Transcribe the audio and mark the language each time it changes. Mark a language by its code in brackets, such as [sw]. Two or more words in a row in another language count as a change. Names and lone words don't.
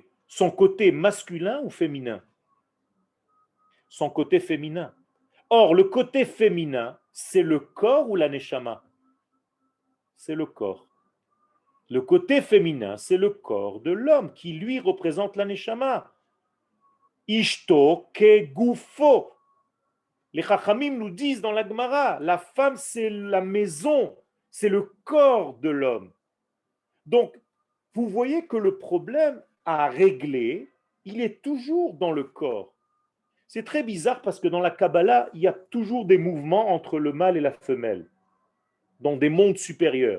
[fr] Son côté masculin ou féminin? Son côté féminin. Or, le côté féminin, c'est le corps ou la neshama? C'est le corps. Le côté féminin, c'est le corps de l'homme qui, lui, représente la neshama. [he] אשתו כגופו. [fr] Les Chachamim nous disent dans la Gemara, la femme c'est la maison, c'est le corps de l'homme. Donc, vous voyez que le problème à régler, il est toujours dans le corps. C'est très bizarre parce que dans la Kabbalah, il y a toujours des mouvements entre le mâle et la femelle, dans des mondes supérieurs.